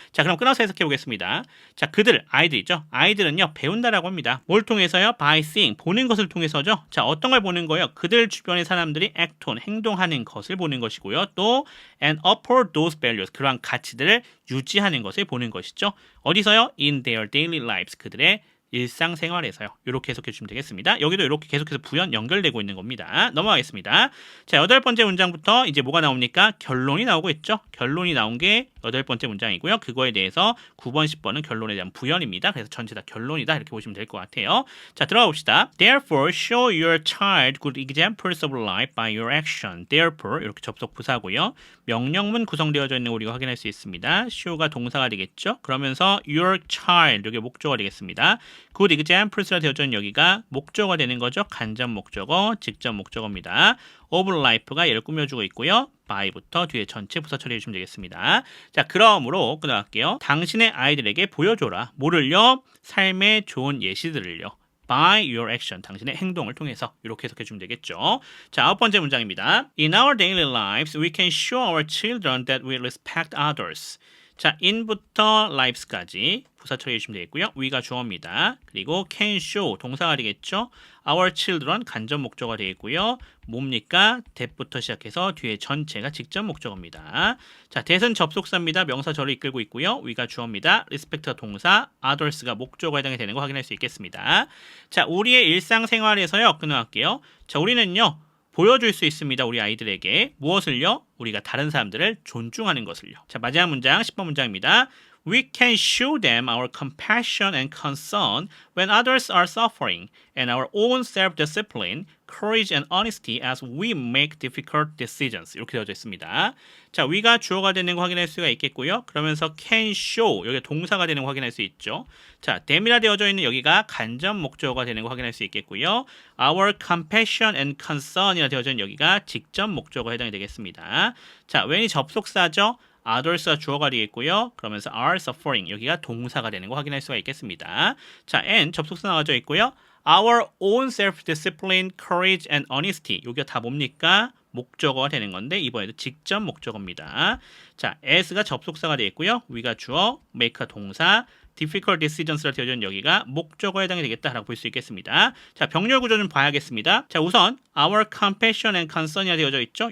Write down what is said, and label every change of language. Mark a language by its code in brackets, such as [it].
[ko] 자, 그럼 끊어서 해석해 보겠습니다. 자, 그들, 아이들이죠? 아이들은요, 배운다라고 합니다. 뭘 통해서요? [en] by seeing, [ko] 보는 것을 통해서죠. 자, 어떤 걸 보는 거예요? 그들 주변의 사람들이 [en] act on, [ko] 행동하는 것을 보는 것이고요. 또 [en] and uphold those values, [ko] 그러한 가치들을 유지하는 것을 보는 것이죠. 어디서요? [en] in their daily lives, 그들의 일상생활에서요. [ko] 이렇게 해석해 주시면 되겠습니다. 여기도 이렇게 계속해서 부연 연결되고 있는 겁니다. 넘어가겠습니다. 자, 8번째 문장부터 이제 뭐가 나옵니까? 결론이 나오고 있죠. 결론이 나온 게 8번째 문장이고요. 그거에 대해서 9번, 10번은 결론에 대한 부연입니다. 그래서 전체 다 결론이다 이렇게 보시면 될 것 같아요. 자, 들어가 봅시다. [en] Therefore, show your child good examples of life by your action. [ko] Therefore, 이렇게 접속 부사고요. 명령문 구성되어져 있는 거 우리가 확인할 수 있습니다. show가 동사가 되겠죠. 그러면서 your child, 여기 목적어가 되겠습니다. [en] good examples [ko] 라 되어져 있는 여기가 목적어가 되는 거죠. 간접 목적어, 직접 목적어입니다. [en] of life [ko] 가 얘를 꾸며주고 있고요. by부터 뒤에 전체 부사 처리해 주시면 되겠습니다. 자, 그러므로 끊어갈게요. 당신의 아이들에게 보여줘라. 뭐를요? 삶의 좋은 예시들을요. [en] by your action, [ko] 당신의 행동을 통해서 이렇게 해석해 주면 되겠죠. 자, 9번째 문장입니다. [en] In our daily lives, we can show our children that we respect others. [ko] 자, in부터 lives까지 부사 처리해 주시면 되겠고요. we가 주어입니다. 그리고 can show 동사가 되겠죠. our children 간접 목적어가 되겠고요. 뭡니까? that부터 시작해서 뒤에 전체가 직접 목적어입니다. 자, that은 접속사입니다. 명사 절을 이끌고 있고요. we가 주어입니다. respect가 동사, others가 목적어에 해당이 되는 거 확인할 수 있겠습니다. 자, 우리의 일상생활에서요. 끊어갈게요. 자, 우리는요. 보여줄 수 있습니다. 우리 아이들에게. 무엇을요? 우리가 다른 사람들을 존중하는 것을요. 자, 마지막 문장, 10번 문장입니다. [en] We can show them our compassion and concern when others are suffering, and our own self-discipline, courage and honesty as we make difficult decisions. [ko] 이렇게 되어져 있습니다. 자, we가 주어가 되는 거 확인할 수가 있겠고요. 그러면서 [en] can show, [ko] 여기 동사가 되는 거 확인할 수 있죠. 자, them이라 되어져 있는 여기가 간접 목적어가 되는 거 확인할 수 있겠고요. [en] Our compassion and concern [ko] 이라 되어져 있는 여기가 직접 목적어에 해당이 되겠습니다. 자, when이 접속사죠. others가 주어가 되겠고요. 그러면서 [en] are suffering, [ko] 여기가 동사가 되는 거 확인할 수가 있겠습니다. 자, and 접속사 나와져 있고요. [en] Our own self-discipline, courage and honesty, [ko] 여기가 다 뭡니까? 목적어가 되는 건데 이번에도 직접 목적어입니다. 자, as가 접속사가 되겠고요. we가 주어, make가 동사, [en] difficult decisions [ko] 라 되어져 있는 여기가 목적어에 해당이 되겠다라고 볼 수 있겠습니다. 자, 병렬 구조 좀 봐야겠습니다. 자, 우선 [en] our compassion and concern [ko] 이라 되어져 있죠.